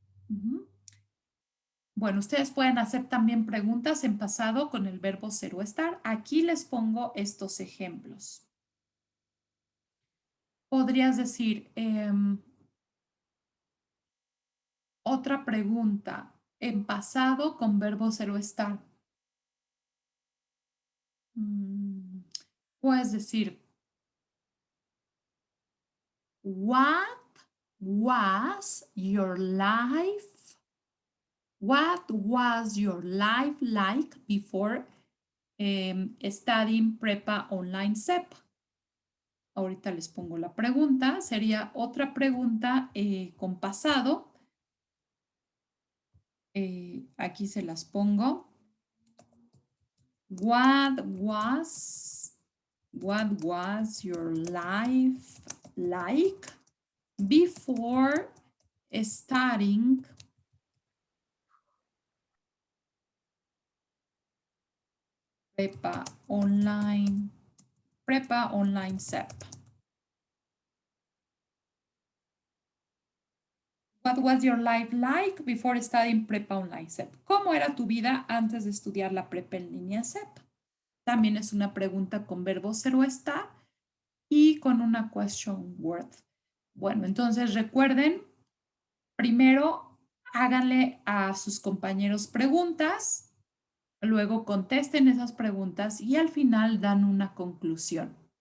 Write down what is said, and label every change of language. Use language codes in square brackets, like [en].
[es] Ujú. Bueno, ustedes pueden hacer también preguntas en pasado con el verbo ser o estar. Aquí les pongo estos ejemplos. Podrías decir, otra pregunta en pasado con verbo ser o estar. [en] Mm, [es] Puedes decir, [en] what was your life? What was your life like before studying Prepa Online SEP? [es] Ahorita les pongo la pregunta. Sería otra pregunta con pasado. Aquí se las pongo. [en] What was your life like before studying Prepa Online SEP? What was your life like before studying Prepa Online SEP? [es] ¿Cómo era tu vida antes de estudiar la prepa en línea SEP? También es una pregunta con verbo ser o estar y con una question word. Bueno, entonces recuerden, primero háganle a sus compañeros preguntas, luego contesten esas preguntas y al final dan una conclusión.